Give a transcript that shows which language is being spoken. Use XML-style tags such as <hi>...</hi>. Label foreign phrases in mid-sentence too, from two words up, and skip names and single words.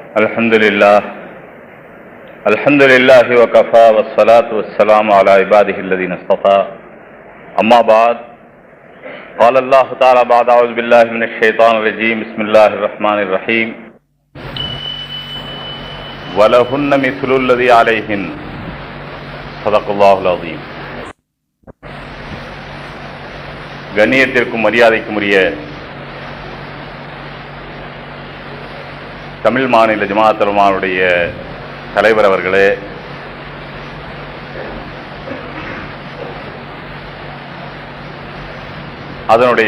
<ar>الحمد لله وكفى والصلاة والسلام على عباده الذين اصطفى. أما بعد. قال الله تعالى بعد أعوذ بالله من الشيطان الرجيم. بسم الله الرحمن الرحيم. ولهن مثل الذي عليهن. صدق الله العظيم.</ar> <ta>கண்ணியத்திற்கும் மரியாதைக்கும் உரிய தமிழ் மாநில ஜமாஅத் உலமாவுடைய தலைவர் அவர்களே, அதனுடைய</ta>